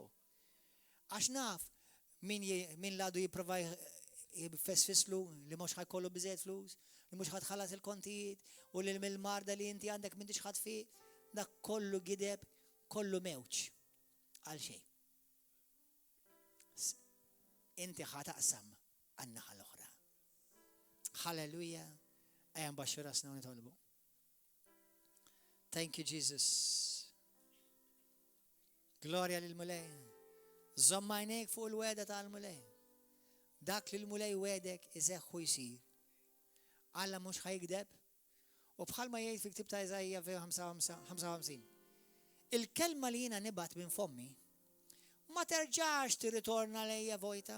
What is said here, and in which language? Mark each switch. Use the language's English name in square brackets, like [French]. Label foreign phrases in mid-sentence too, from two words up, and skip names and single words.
[Maltese] Għax naf min ladu jipprova jfessfislu li mhux ħajkollu biżejjed flus, li mhux ħadħallas il-kontijiet u li mill-marda li inti għandek m'intix ħadd fih, dak kollu gideb, kollu mewġ għal xejn. Inti ħataqsam għan-naħa l-oħra. Halleluja. Ejja nbaxxu rasna u nitolbu. [English] Thank you, Jesus. [Maltese] Glorja lil-Mulej. Żomm għajnejk fuq il-weda tal-Mulej. Dak li l-Mulej wedek iseħħu jsir. Alla mhux ħajkdeb. U bħalma jgħid fi ktieb ta' Eżajja 55. Il-kelma li jiena nibgħat minn fommi ma terġax tirritorna lejja vojta.